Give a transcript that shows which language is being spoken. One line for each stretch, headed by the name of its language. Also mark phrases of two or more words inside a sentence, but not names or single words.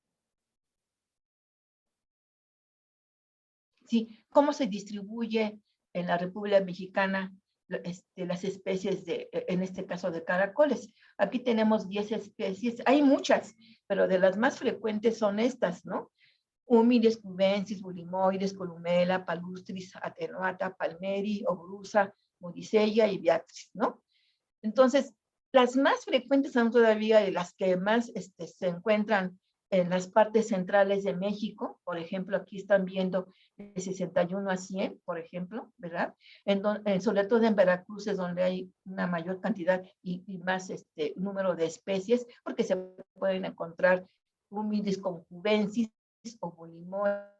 Spanish: Sí, ¿cómo se distribuye en la República Mexicana las especies en este caso de caracoles? Aquí tenemos 10 especies, hay muchas, pero de las más frecuentes son estas, ¿no? Humilis, cubensis, bulimoides, columela, palustris, atenuata, palmeri, obrusa, modicella y beatriz, ¿no? Entonces, las más frecuentes son todavía de las que más se encuentran en las partes centrales de México. Por ejemplo, aquí están viendo de 61 a 100, por ejemplo, ¿verdad? Sobre todo en Veracruz es donde hay una mayor cantidad y más número de especies, porque se pueden encontrar Humidis concubensis o bolimoides.